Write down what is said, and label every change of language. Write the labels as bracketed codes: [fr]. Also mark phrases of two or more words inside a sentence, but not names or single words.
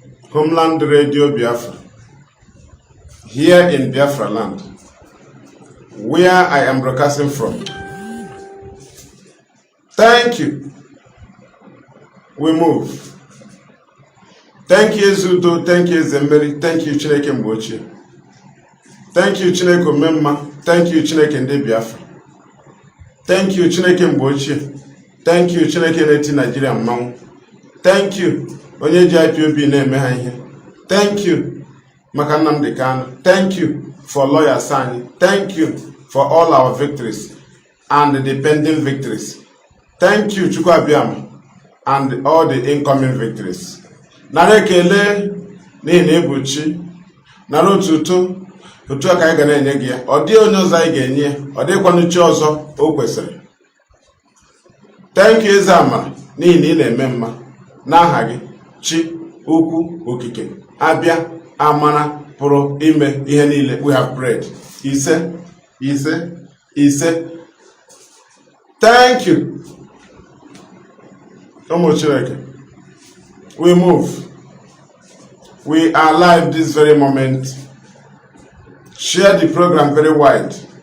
[en] Homeland Radio Biafra, here in Biafra land, where I am broadcasting from. Thank you. We move. Thank you, Zudo. Thank you, Zemberi. Thank you, Chineke Mbochi. Thank you, Chineke Memma. Thank you, Chineke Nde Biafra. Thank you, Chineke Mbochi. Thank you, Chineke Neti Nigerian Mang. Thank you, [ig] Onye ji IPOB na-eme ha ihe. [en] Thank you, [ig] maka Nnamdi Kanu. [en] Thank you for lawyer Sani. Thank you for all our victories and the pending victories. Thank you, Chukwu Abiyama, and all the incoming victories. [ig] Nara ekele n'ihi na ebuchi, nara otuto, otu aka anyị ga na-enye gị ya. Ọ dị onye ọzọ anyị ga-enye ya, ọ dịkwanụ chi ọzọ o kwesịrị. [en] Thank you, [ig] eze amara, n'ihi na ị na-eme mma n'aha gị, chi ukwu okike abịa amara pụrụ ime ihe niile. [en] We have prayed. Ise. Thank you. We move. We are live this very moment. Share the program very wide.